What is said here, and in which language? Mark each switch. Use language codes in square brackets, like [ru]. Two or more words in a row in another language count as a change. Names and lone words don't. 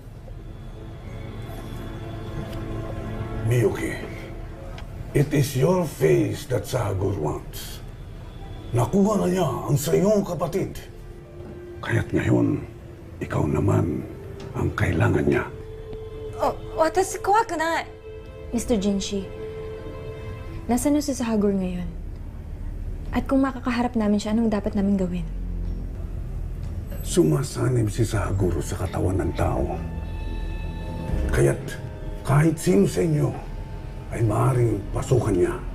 [en] Miyuki, it is your face that Sagur wants. [tl] Nakuha na niya ang sa iyong kapatid. Kaya't ngayon, ikaw naman ang kailangan niya. [ja] Oh, 私怖くない。Mr. [tl] Jinshi, nasaan na si Sahagur ngayon? At kung makakaharap namin siya, anong dapat namin gawin? Sumasanib si Sahagur sa katawan ng tao. Kaya't kahit sino sa inyo ay maaaring pasukan niya.